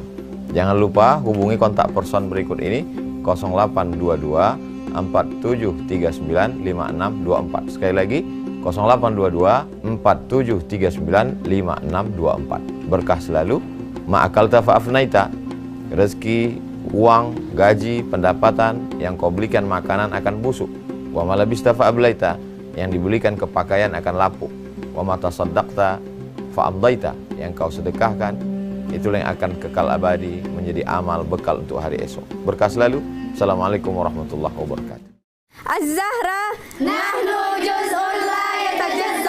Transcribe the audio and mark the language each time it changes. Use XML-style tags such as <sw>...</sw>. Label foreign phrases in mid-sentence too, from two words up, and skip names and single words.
<id>Jangan lupa hubungi kontak person berikut ini, 0822 4739 5624. Sekali lagi, 0822 4739 5624. Berkah selalu,</id> <ar>ما أكلت فأفنيت.</ar> <id>Rezeki, uang, gaji, pendapatan yang kau belikan makanan akan busuk.</id> <ar>وما لبست فأبليت,</ar> <id>yang dibelikan kepakaian akan lapuk.</id> <ar>وما تصدقت فأمضيت,</ar> <id>yang kau sedekahkan itulah yang akan kekal abadi menjadi amal bekal untuk hari esok. Berkah selalu.</id> <ar>السلام عليكم ورحمة الله وبركاته. الزهراء نحن جزء لا يتجزأ.</ar>